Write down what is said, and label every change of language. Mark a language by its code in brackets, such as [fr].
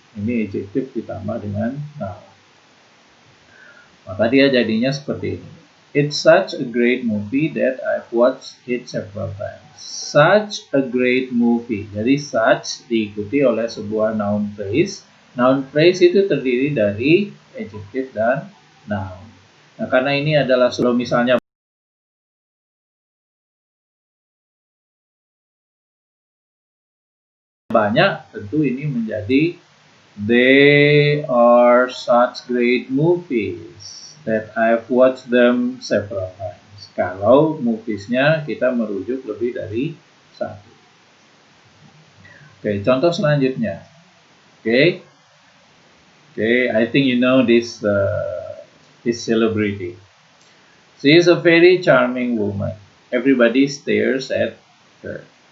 [id] Ini adjective ditambah dengan noun. Maka dia jadinya seperti ini. [en] It's such a great movie that I've watched it several times. Such a great movie. [id] Jadi such diikuti oleh sebuah noun phrase. Noun phrase itu terdiri dari adjective dan noun. Nah, karena ini adalah kalau misalnya banyak, tentu ini menjadi [en] they are such great movies that I've watched them several times. [id] Kalau moviesnya kita merujuk lebih dari satu. Oke, contoh selanjutnya. [en] Oke, I think you know this celebrity. She is a very charming woman. Everybody stares at her.